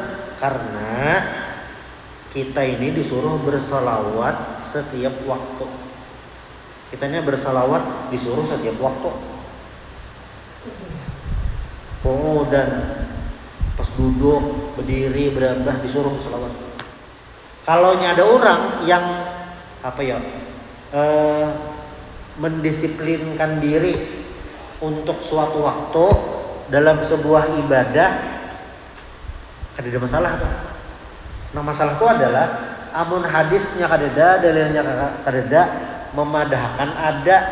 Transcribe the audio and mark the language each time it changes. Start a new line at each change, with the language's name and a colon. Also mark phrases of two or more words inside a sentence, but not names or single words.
Indonesian: Karena kita ini disuruh bersalawat setiap waktu. Kitanya bersalawat disuruh setiap waktu. Dan pas duduk, berdiri, berambah disuruh salawat. Kalau ada orang yang mendisiplinkan diri untuk suatu waktu dalam sebuah ibadah, kan ada masalah tuh. Nah, masalah itu adalah
Banjar: amun hadisnya kadeda, dalilnya kadeda, memadahkan ada.